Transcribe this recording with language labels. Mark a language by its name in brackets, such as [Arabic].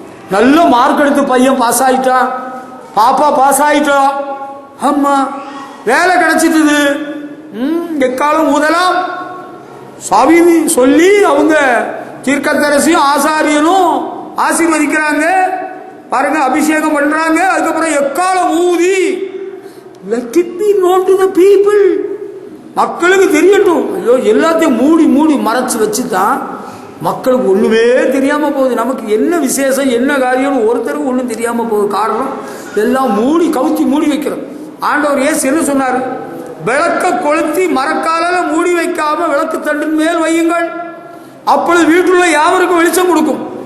[Tamil] நல்ல மார்க் எடுத்து பையன் பாஸ் ஆயிட்டான், பாப்பா பாஸ் ஆயிட்டோம், அம்மா வேலை கிடைச்சிட்டு, எக்காலம் ஊதலாம். சாவினி சொல்லி அவங்க தீர்க்கதரிசியும் ஆசாரியனும் ஆசீர்வதிக்கிறாங்க பாருங்க, அபிஷேகம் பண்றாங்க. அதுக்கப்புறம் எக்காலம் ஊதி [English] let it be known to the people. [Tamil] மக்களுக்கு தெரியட்டும். ஐயோ, எல்லாத்தையும் மூடி மூடி மறைச்சு வச்சுதான் மக்களுக்கு ஒண்ணுமே தெரியாம போகுது. நமக்கு என்ன விசேஷம் என்ன காரியம் ஒருத்தருக்கு ஒண்ணும் தெரியாம போகுது. காரணம் எல்லாம் மூடி கவுத்தி மூடி வைக்கிறோம். ஆண்டவர் ஏசு என்ன சொன்னாரு? விளக்க கொளுத்தி மரக்கால மூடி வைக்காம விளக்கு தண்டின் மேல் வையுங்கள், அப்பொழுது வீட்டுள்ள யாவருக்கும் வெளிச்சம் கொடுக்கும்.